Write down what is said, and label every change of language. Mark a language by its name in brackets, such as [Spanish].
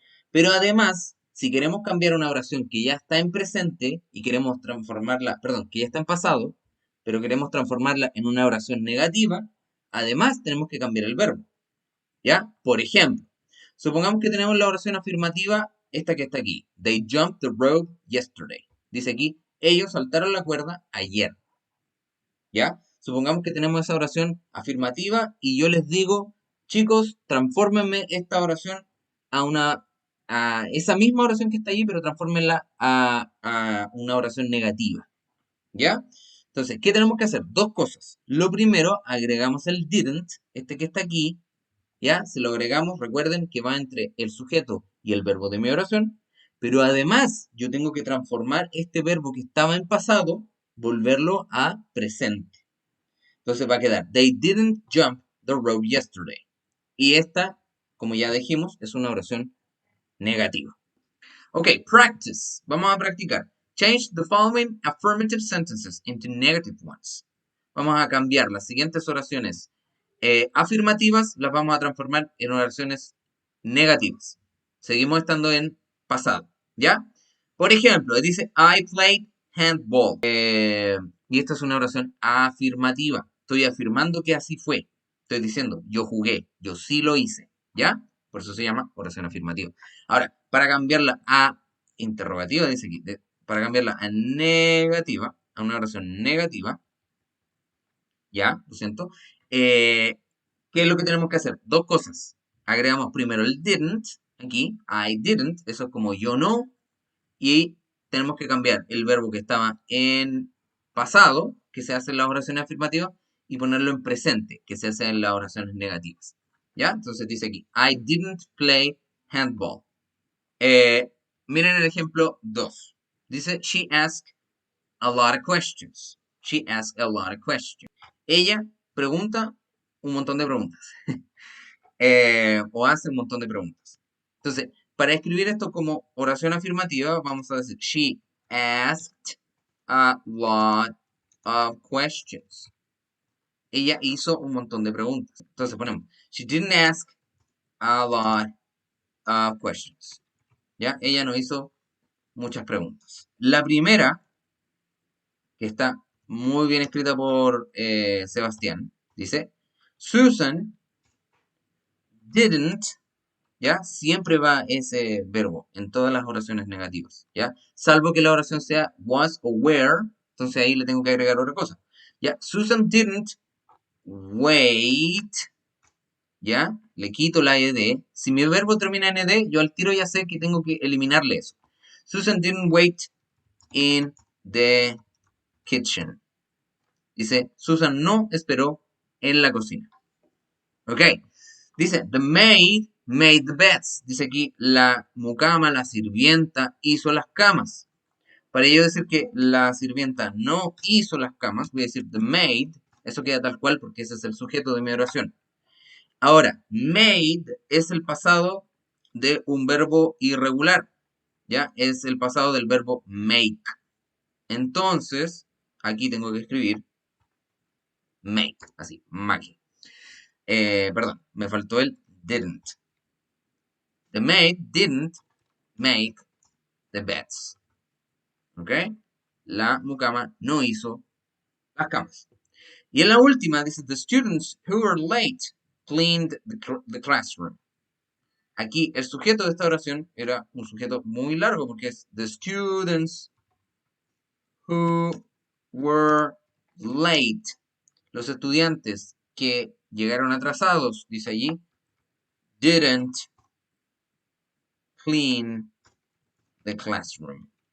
[Spanish] Pero además, si queremos cambiar una oración que ya está en presente y queremos transformarla, perdón, que ya está en pasado, pero queremos transformarla en una oración negativa, además tenemos que cambiar el verbo. ¿Ya? Por ejemplo, supongamos que tenemos la oración afirmativa, esta que está aquí. [English] They jumped the rope yesterday. [Spanish] Dice aquí, ellos saltaron la cuerda ayer. ¿Ya? Supongamos que tenemos esa oración afirmativa y yo les digo, chicos, transfórmenme esta oración a esa misma oración que está ahí, pero transfórmenla a una oración negativa. ¿Ya? Entonces, ¿qué tenemos que hacer? Dos cosas. Lo primero, agregamos el didn't, este que está aquí, ¿ya? Se lo agregamos, recuerden que va entre el sujeto y el verbo de mi oración, pero además yo tengo que transformar este verbo que estaba en pasado, volverlo a presente. Entonces va a quedar, [English] they didn't jump the rope yesterday. [Spanish] Y esta, como ya dijimos, es una oración negativa. [English] Ok, practice. [Spanish] Vamos a practicar. [English] Change the following affirmative sentences into negative ones. [Spanish] Vamos a cambiar las siguientes oraciones afirmativas, las vamos a transformar en oraciones negativas. Seguimos estando en pasado, ¿ya? Por ejemplo, dice, [English] I played handball. [Spanish] Y esta es una oración afirmativa. Estoy afirmando que así fue. Estoy diciendo, yo jugué, yo sí lo hice, ¿ya? Por eso se llama oración afirmativa. Ahora, para cambiarla a interrogativa, dice aquí, para cambiarla a negativa, a una oración negativa, ¿ya? Lo siento. ¿Qué es lo que tenemos que hacer? Dos cosas. Agregamos primero el didn't, aquí, I didn't, eso es como yo no, y tenemos que cambiar el verbo que estaba en pasado, que se hace en las oraciones afirmativas, y ponerlo en presente, que se hace en las oraciones negativas. ¿Ya? Entonces dice aquí, [English] I didn't play handball. [Spanish] Miren el ejemplo 2. Dice, she asked a lot of questions. She asked a lot of questions. Ella pregunta un montón de preguntas. O hace un montón de preguntas. Entonces, para escribir esto como oración afirmativa, vamos a decir, [English] she asked a lot of questions. [Spanish] Ella hizo un montón de preguntas. Entonces ponemos, [English] she didn't ask a lot questions. [Spanish] ¿Ya? Ella no hizo muchas preguntas. La primera, que está muy bien escrita por Sebastián, dice, Susan didn't, ¿ya? Siempre va ese verbo en todas las oraciones negativas, ¿ya? Salvo que la oración sea was o were, entonces ahí le tengo que agregar otra cosa, ¿ya? [English] Susan didn't wait, ¿ya? [Spanish] Le quito la ed. Si mi verbo termina en ed, yo al tiro ya sé que tengo que eliminarle eso. [English] Susan didn't wait in the kitchen. [Spanish] Dice, Susan no esperó en la cocina. [English] Ok. [Spanish] Dice, [English] the maid made the beds. [Spanish] Dice aquí, la mucama, la sirvienta, hizo las camas. Para ello decir que la sirvienta no hizo las camas, voy a decir [English] the maid. [Spanish] Eso queda tal cual porque ese es el sujeto de mi oración. Ahora, made es el pasado de un verbo irregular. ¿Ya? Es el pasado del verbo make. Entonces, aquí tengo que escribir make. Así, make. Perdón, me faltó el didn't. [English] The maid didn't make the beds. ¿Ok? [Spanish] La mucama no hizo las camas. Y en la última dice, [English] the students who were late cleaned the classroom. [Spanish] Aquí el sujeto de esta oración era un sujeto muy largo porque es [English] the students who were late. [Spanish] Los estudiantes que llegaron atrasados, dice allí, [English] didn't clean the classroom.